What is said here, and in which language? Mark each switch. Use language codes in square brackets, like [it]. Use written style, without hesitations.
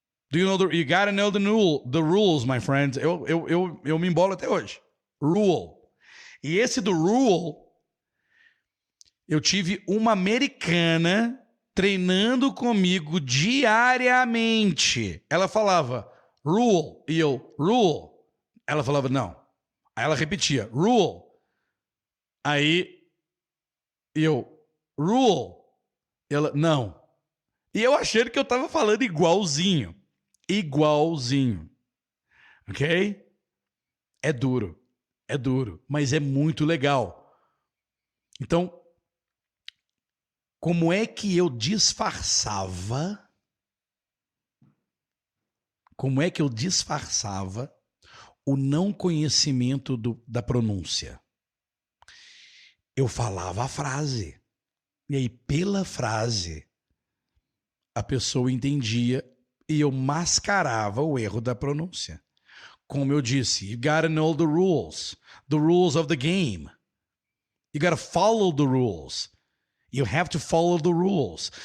[en] Do you know you gotta know the rules, my friends. [pt] Eu me embolo até hoje. Rule. E esse do rule, eu tive uma americana treinando comigo diariamente. Ela falava rule e eu rule. Ela falava não. Aí ela repetia rule. Aí eu rule. Ela não. E eu achando que eu tava falando igualzinho. Igualzinho. Ok? É duro, mas é muito legal. Então, como é que eu disfarçava? Como é que eu disfarçava o não conhecimento da pronúncia? Eu falava a frase. E aí, pela frase, a pessoa entendia e eu mascarava o erro da pronúncia. [en] Como eu disse, you gotta know the rules of the game. You gotta follow the rules. You have to follow the rules.